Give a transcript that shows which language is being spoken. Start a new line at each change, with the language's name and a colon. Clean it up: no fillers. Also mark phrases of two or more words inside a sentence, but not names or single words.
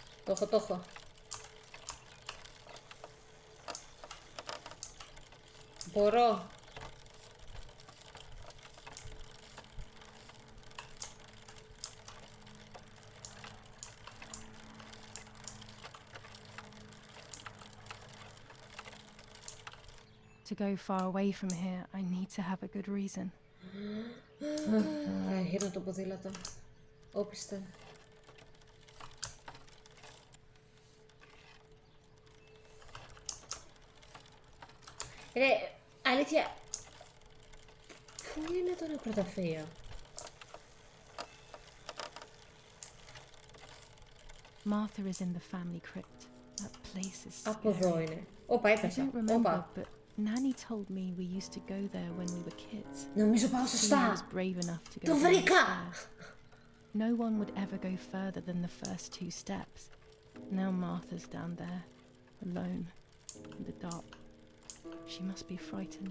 Greek: Το έχω. Μπορώ.
English: To go far away from here, I need to have a good reason.
Greek: Γύρω το ποδήλατο. Όπιστε. Ρε, αλήθεια. Πού είναι το νεκροταφείο?
English: Martha is in the family crypt. That place is
Greek: Από εδώ
English: scary.
Greek: είναι. Όπα,
English: I
Greek: έπεσα.
English: don't remember,
Greek: Όπα.
English: but Nanny told me we used to go there when we were kids.
Greek: Νομίζω πάω
English: She was
Greek: σωστά.
English: brave enough to go
Greek: Το
English: down the
Greek: βρήκα!
English: stairs. No one would ever go further than the first 2 steps. Now Martha's down there, alone, in the dark. She must be frightened.